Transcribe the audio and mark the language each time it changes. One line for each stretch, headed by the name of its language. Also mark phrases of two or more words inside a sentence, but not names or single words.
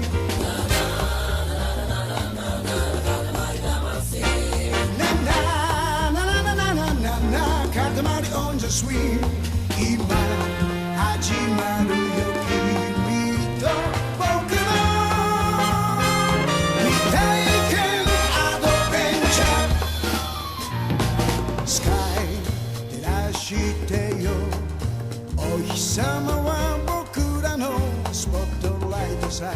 English: Na na na na na na na na, Katamari on the swing.
Japanese: 今始まるよ君と僕の未体験アドベンチャー。スカイ照らしてよ、お日様は僕らのスポットライトさ。